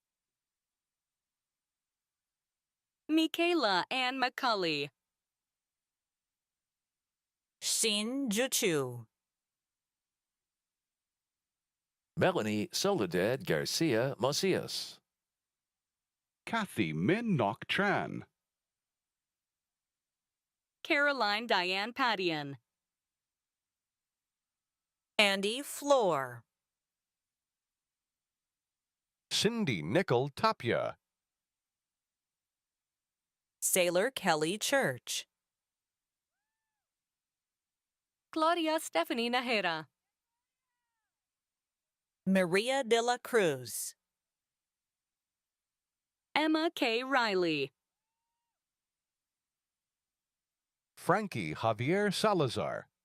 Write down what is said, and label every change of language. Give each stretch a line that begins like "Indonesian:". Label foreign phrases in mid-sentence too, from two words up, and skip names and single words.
English: Michaela Ann McCulley. Xin Juchu. Melanie Soledad Garcia Macias. Kathy Min Nok Tran. Caroline Diane Padian. Andy Floor. Cindy Nickel Tapia. Sailor Kelly Church. Claudia Stephanie Najera. Maria de la Cruz. Emma K. Riley. Frankie Javier Salazar.